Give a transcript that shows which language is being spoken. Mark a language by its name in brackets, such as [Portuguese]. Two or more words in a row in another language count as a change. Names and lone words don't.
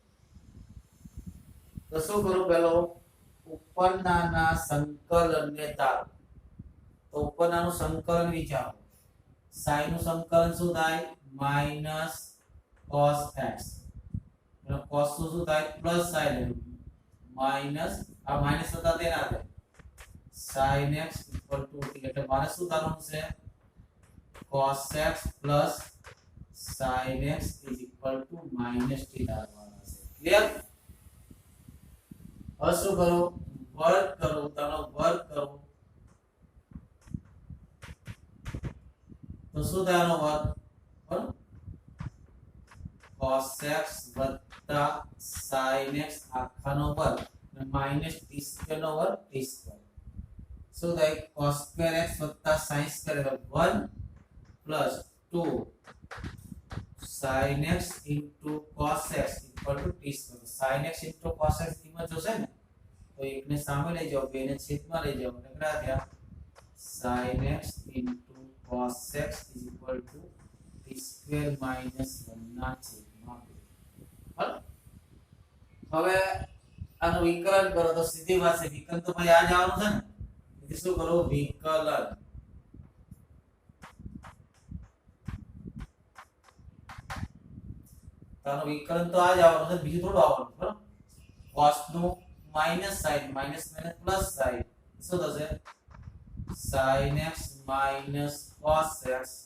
[Gujarati] તો શું કરું પેલો ઉપરનાના સંકલનને તારો તો ઉપરનાનું સંકલન વિચારો sin નું સંકલન શું થાય માઈનસ [English] cos x એટલે cos નું શું થાય પ્લસ sin માઈનસ આ માઈનસ હતા તેના થાય sin x = એટલે મારે શું થવાનું છે cos x plus sin x is equal to minus t [Gujarati] ધારવાના છે ક્લિયર હવે શું કરો વર્ગ કરો તેનો વર્ગ કરો તો શું થાય આનો વર્ગ બરાબર [English] cos x sin x [Gujarati] આખાનો વર્ગ અને [English] minus t² [Gujarati] નો વર્ગ t² શું થાય [English] cos² x sin² 1 plus 2 sin x into cos x equal to t². sin x into cos x [Gujarati] કિંમત જોશે ને તો એકને સામે લઈ જાઓ બેને છેદમાં લઈ જાઓ એટલે કેટલા થયા [English] sin x into cos x is equal to t² minus 1 [Gujarati] ના છેદમાં 2 બરાબર હવે આનું વિકલન કરો તો સીધી વાત છે વિકલન તો ભાઈ આ જ આવવાનું છે ને એટલે શું કરો વિકલન તાનો વિકલન તો આ જ આવવાનું છે બીજું થોડું આવવાનું બરાબર cos નું માઈનસ sin માઈનસ માઈનસ પ્લસ sin શું થશે [English] sin x minus cos x